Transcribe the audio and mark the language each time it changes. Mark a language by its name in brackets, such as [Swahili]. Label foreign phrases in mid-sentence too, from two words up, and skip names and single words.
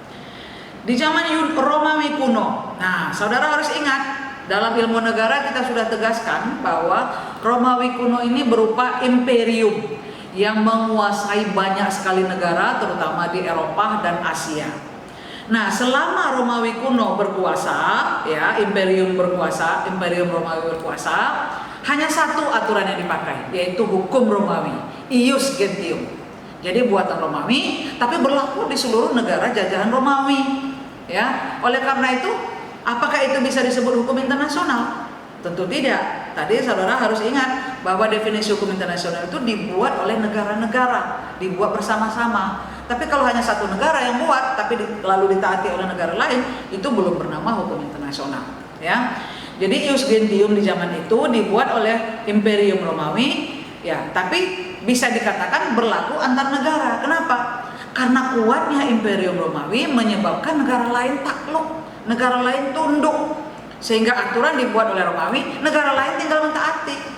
[Indonesian] Di zaman Romawi kuno, nah saudara harus ingat, dalam ilmu negara kita sudah tegaskan bahwa Romawi kuno ini berupa imperium yang menguasai banyak sekali negara, terutama di Eropa dan Asia. Nah, selama Romawi kuno berkuasa, ya, imperium Romawi berkuasa, hanya satu aturan yang dipakai, yaitu hukum Romawi, [Latin] ius gentium. [Indonesian] Jadi buatan Romawi, tapi berlaku di seluruh negara jajahan Romawi. Ya, oleh karena itu, apakah itu bisa disebut hukum internasional? Tentu tidak. Tadi saudara harus ingat bahwa definisi hukum internasional itu dibuat oleh negara-negara, dibuat bersama-sama. Tapi kalau hanya satu negara yang buat, tapi lalu ditaati oleh negara lain, itu belum bernama hukum internasional. Ya, jadi [Latin] ius gentium [Indonesian] di zaman itu dibuat oleh Imperium Romawi, ya, tapi bisa dikatakan berlaku antar negara. Kenapa? Karena kuatnya Imperium Romawi menyebabkan negara lain takluk, negara lain tunduk, sehingga aturan dibuat oleh Romawi, negara lain tinggal mentaati.